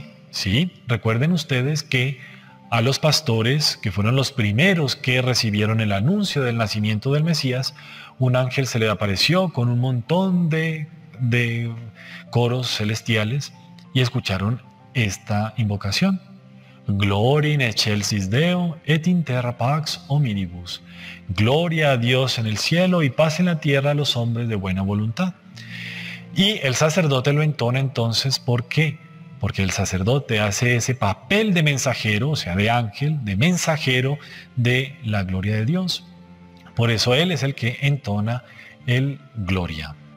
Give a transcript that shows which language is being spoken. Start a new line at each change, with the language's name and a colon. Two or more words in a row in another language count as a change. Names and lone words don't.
Spanish: Sí, recuerden ustedes que a los pastores, que fueron los primeros que recibieron el anuncio del nacimiento del Mesías, un ángel se le apareció con un montón de coros celestiales y escucharon esta invocación.
Latin: Gloria in excelsis Deo et in terra pax hominibus.
Spanish: Gloria a Dios en el cielo y paz en la tierra a los hombres de buena voluntad. Y el sacerdote lo entona entonces, ¿por qué? Porque el sacerdote hace ese papel de mensajero, o sea, de ángel, de mensajero de la gloria de Dios. Por eso él es el que entona el Gloria.